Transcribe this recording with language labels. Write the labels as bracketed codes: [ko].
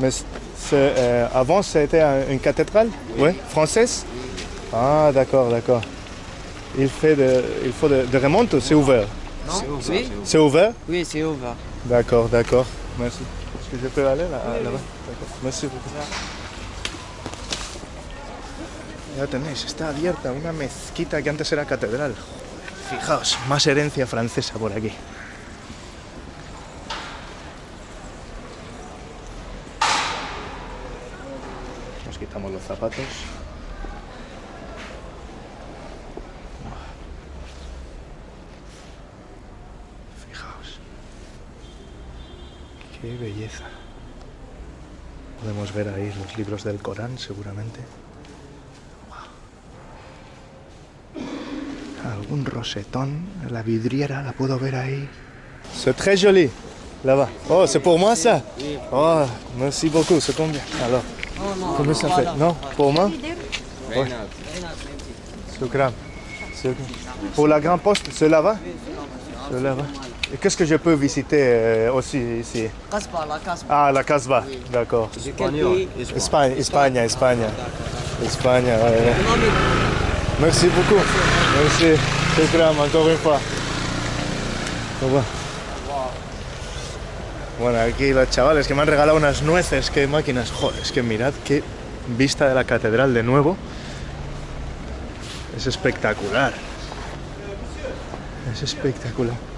[fr] Mais avant, c'était une cathédrale? Oui. Française? Ah, d'accord, d'accord. Il faut de remonte ou c'est ouvert? Non? Oui, C'est ouvert? oui, c'est ouvert. D'accord, d'accord. Merci. Est-ce que je peux aller là-bas? D'accord. Merci beaucoup. [es] Ya tenéis, está abierta una mezquita que antes era catedral. Joder, fijaos, más herencia francesa por aquí. Nos quitamos los zapatos. Fijaos. Qué belleza. Podemos ver ahí los libros del Corán, seguramente. Algún rosetón, la vidriera, la puedo ver ahí. [fr] C'est très joli, là-bas. Oh, c'est pour moi ça? Oh, merci beaucoup, c'est combien? Alors, combien ça fait? Non, pour moi? Ouais. Shukran. Pour la Grande Poste, c'est là-bas? C'est là-bas. Et qu'est-ce que je peux visiter aussi ici? Casbah, la Casbah. Ah, la Casbah, d'accord. Espagne, Espagne, Espagne. Espagne, ouais. Merci beaucoup. Merci. Shukran, encore une fois. Au revoir. [es] Bueno, aquí los chavales que me han regalado unas nueces, qué máquinas. Joder, es que mirad qué vista de la catedral de nuevo. Es espectacular. Es espectacular.